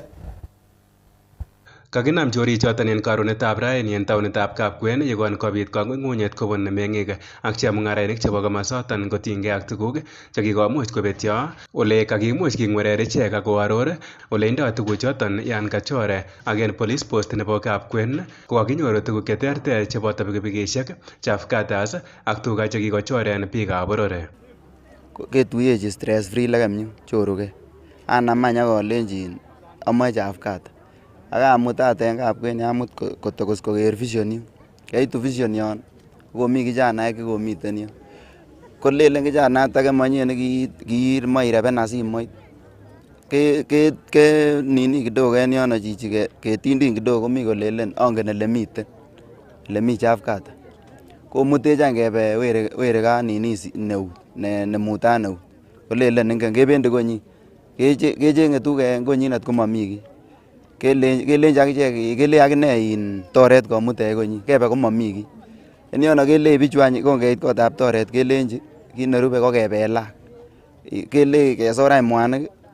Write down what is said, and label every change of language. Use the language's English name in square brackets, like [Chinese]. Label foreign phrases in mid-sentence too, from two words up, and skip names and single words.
[Kalenjin] Kakinam chorichoton en karunetab raini en taonitab Kapkwen yekon kobit kang'ung'unyet kobun meng'ik ak chemung'arainik chebo komosoton kotinygei ak tuguk chekikomuch kobetyo ole kakimuch king'werer ichek ak koaror ole indoi tuguchoton yan kachore ak en [English] police post [Kalenjin] nebo Kapkwen kokakinyoru tuguk cheterter cheboto pikipikisiek, chafkatas ak tuga chekikochoren biikab boror. Ketuyechi [English] stress free [Kalenjin] lekem choruge anam any akolenjin amoe chafkata akamutate en Kapkwen amut kotokos koker vision yu. Kaitu vision yon komi kijanaek chekomiten yu kolelen kijanayat age manyie nekiimoe ireben simoit ke [Swahili] nini kidogo [Kalenjin] en yono chichi ketindin kidogo komi kolelen angen elemi chafkata komutech any kebe were ka nini neut nemutat neut kolelen ingen kebendi konyi kecheng'e tuguk en konyinet komami kiy kelenji akichek kelei akine in toret komutech konyi kebe komami kiy en yono kelei bichu any konkeit kotab toret kelenji kit nerube ko kebelak kelei kesor any mwanik